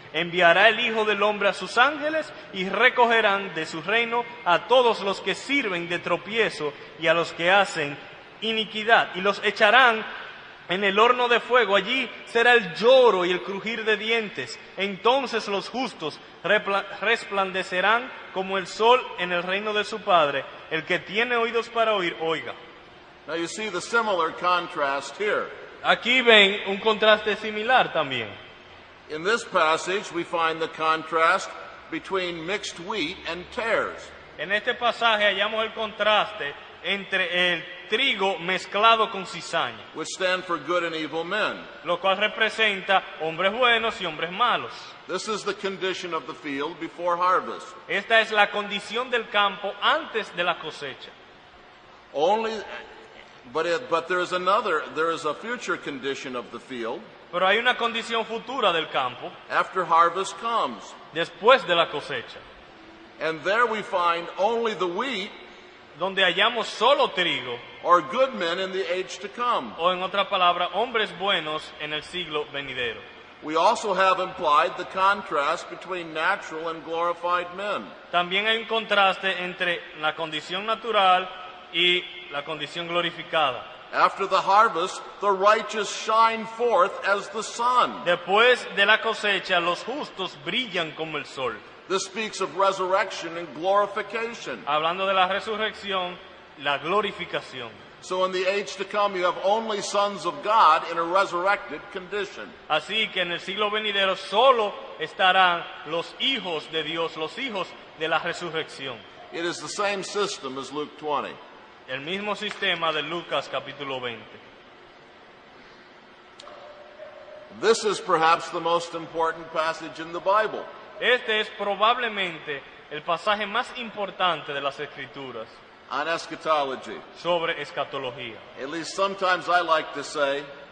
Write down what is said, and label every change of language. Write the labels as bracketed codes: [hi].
[es] Enviará el Hijo del Hombre a sus ángeles y recogerán de su reino a todos los que sirven de tropiezo y a los que hacen iniquidad, y los echarán en el horno de fuego. Allí será el lloro y el crujir de dientes. Entonces los justos resplandecerán como el sol en el reino de su Padre. El que tiene oídos para oír, oiga. [en] Now you see the similar contrast here. [es] Aquí ven un contraste similar también. [en] In this passage, we find the contrast between mixed wheat and tares. [es] En este pasaje hallamos el contraste entre el trigo mezclado con cizaña, [en] which stand for good and evil men. [es] lo cual representa hombres buenos y hombres malos. [en] This is the condition of the field before harvest. [es] Esta es la condición del campo antes de la cosecha. [en] But there is a future condition of the field [es] Pero hay una condición futura del campo [en] after harvest comes. [es] después de la cosecha, [en] And there we find only the wheat [es] donde hallamos solo trigo, [en] or good men in the age to come. [es] o en otra palabra, hombres buenos en el siglo venidero. [en] We also have implied the contrast between natural and glorified men. [es] También hay un contraste entre la condición natural y la condición glorificada. [en] After the harvest, the righteous shine forth as the sun. [es] Después de la cosecha, los justos brillan como el sol. [en] This speaks of resurrection and glorification. [es] Hablando de la resurrección, la glorificación. [en] So in the age to come, you have only sons of God in a resurrected condition. [es] Así que en el siglo venidero solo estarán los hijos de Dios, los hijos de la resurrección. [en] It is the same system as Luke 20. [es] El mismo sistema de Lucas capítulo 20. [en] This is perhaps the most important passage in the Bible. [es] Este es probablemente el pasaje más importante de las Escrituras [en] On eschatology. [es] sobre escatología. [en] At least sometimes I like to say